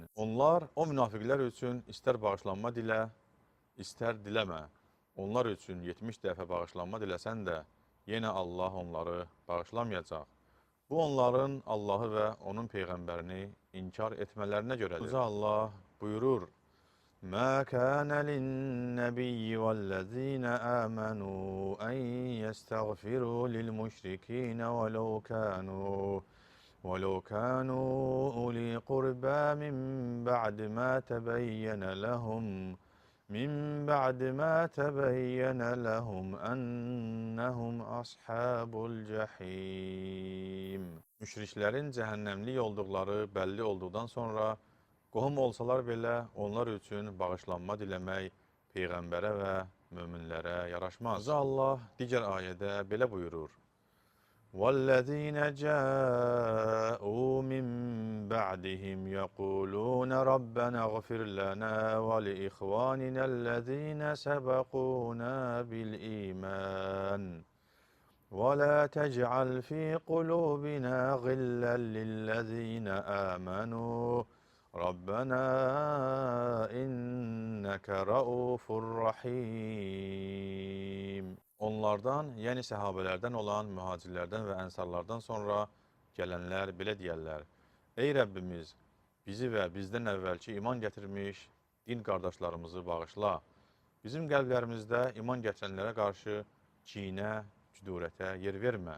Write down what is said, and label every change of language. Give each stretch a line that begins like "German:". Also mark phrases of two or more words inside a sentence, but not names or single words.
Azerbaijani: Onlar o münafiqlər üçün istər bağışlanma dilə, istər diləmə. Onlar üçün 70 dəfə bağışlanma diləsən də, yenə Allah onları bağışlamayacaq. Bu onların Allahı və onun peyğəmbərini inkar etmələrinə görədir. Uca Allah buyurur,
Arabic: مَا كَانَ لِلنَّبِيِّ وَالَّذِينَ آمَنُوا أَنْ يَسْتَغْفِرُوا لِلْمُشْرِكِينَ وَلَوْ كَانُوا أُولِي قُرْبَى مِنْ بَعْدِ مَا تَبَيَّنَ لَهُمْ أَنَّهُمْ أَصْحَابُ الْجَحِيمِ.
Azerbaijani: Müşriklərin cəhənnəmlik olduqları bəlli olduqdan sonra, qohum olsalar belə onlar üçün bağışlanma diləmək Peyğəmbərə və möminlərə yaraşmaz. Uca Allah digər ayədə belə buyurur.
Arabic: وَالَّذِينَ جَاءُوا مِنْ بَعْدِهِمْ يَقُولُونَ رَبَّنَا اغْفِرْ لَنَا وَلِإِخْوَانِنَا الَّذِينَ سَبَقُونَا بِالْإِيمَانِ وَلَا تَجْعَلْ فِي قُلُوبِنَا غِلًّا لِلَّذِينَ آمَنُوا رَبَّنَا إِنَّكَ رَؤُوفٌ رَحِيمٌ.
Azerbaijani: Onlardan, yəni səhabələrdən olan mühacirlərdən və ənsarlardan sonra gələnlər belə deyərlər. Ey Rəbbimiz, bizi və bizdən əvvəlki iman gətirmiş din qardaşlarımızı bağışla. Bizim qəlblərimizdə iman gətirənlərə qarşı kinə, küdurətə yer vermə.